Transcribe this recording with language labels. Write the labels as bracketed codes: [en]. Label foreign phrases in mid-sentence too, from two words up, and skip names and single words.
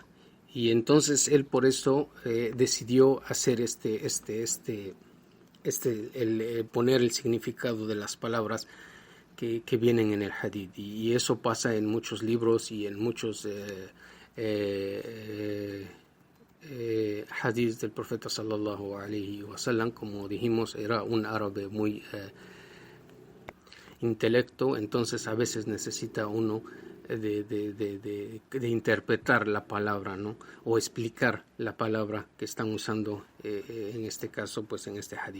[es] Y entonces él por eso decidió hacer poner el significado de las palabras que vienen en el hadith. Y eso pasa en muchos libros y en muchos hadiths del profeta [ar] صلى الله عليه وسلم. [es] Como dijimos, era un árabe muy intelecto, entonces a veces necesita uno de interpretar la palabra, ¿no? O explicar la palabra que están usando en este caso, pues en este hadith.